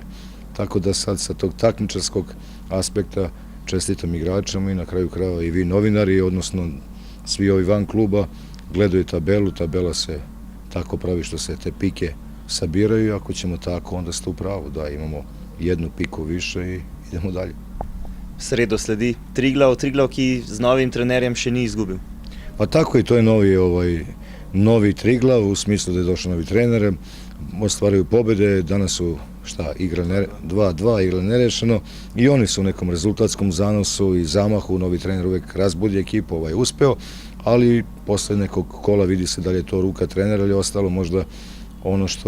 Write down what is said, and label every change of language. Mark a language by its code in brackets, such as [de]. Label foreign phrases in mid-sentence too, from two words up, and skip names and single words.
[sr] Tako da sad sa tog takmičarskog aspekta čestitam igračama i na kraju krajeva i vi novinari, odnosno svi ovi van kluba gledaju tabelu, tabela se tako pravi što se te pike sabiraju i ako ćemo tako onda ste u pravu, da imamo jednu piku više i idemo dalje. [sl] V sredo sledi Triglav, ki z novim trenerjem še ni izgubil. [sr] Pa tako i to je novi Triglav, u smislu da je došao novi trener, ostvaraju pobjede, danas su igra 2-2, igra nerešeno i oni su u nekom rezultatskom zanosu i zamahu, novi trener uvijek razbudi ekipu, uspeo, ali posle nekog kola vidi se da li je to ruka trenera ili ostalo možda ono što